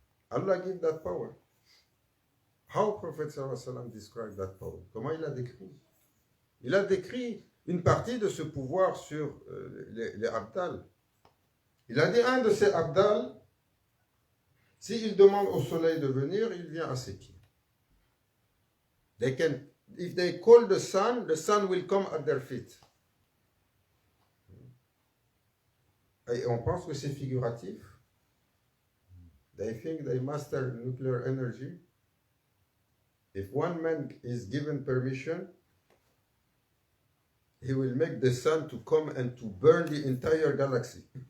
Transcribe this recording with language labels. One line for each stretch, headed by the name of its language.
English: Allah gave that power. How Prophet sallallahu alayhi wa sallam described that power?
French: Comment il a décrit? Il a décrit une partie de ce pouvoir sur les abdal. Il a dit un de ces abdal, s'il demande au soleil de venir, il vient à ses pieds.
English: If they call the sun will come at their feet.
French: Et on pense que c'est figuratif.
English: They think they master nuclear energy. If one man is given permission, he will make the sun to come and to burn the entire galaxy.